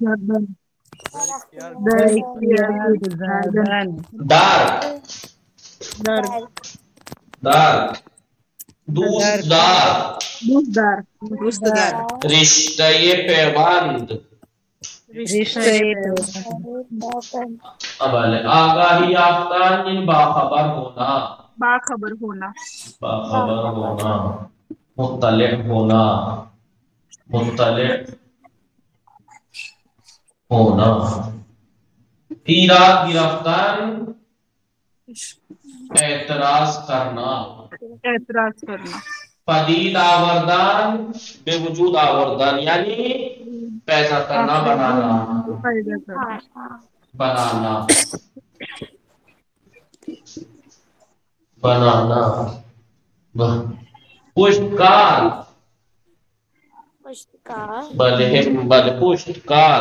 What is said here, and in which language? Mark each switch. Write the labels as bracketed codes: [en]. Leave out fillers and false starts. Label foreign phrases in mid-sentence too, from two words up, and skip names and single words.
[fa] در دوست دار. رشته پیوند. آگاهی یافتن یعنی [ur] باخبر ہونا. باخبر ہونا. مطلع ہونا. مطلع ہونا. [fa] ایراد گرفتن [ur] اعتراض کرنا. [fa] پدید آوردن بے وجود آوردن یعنی [ur] پیدا کرنا بنانا. بنانا بنانا. [fa] پشتکار. بلے پشتکار.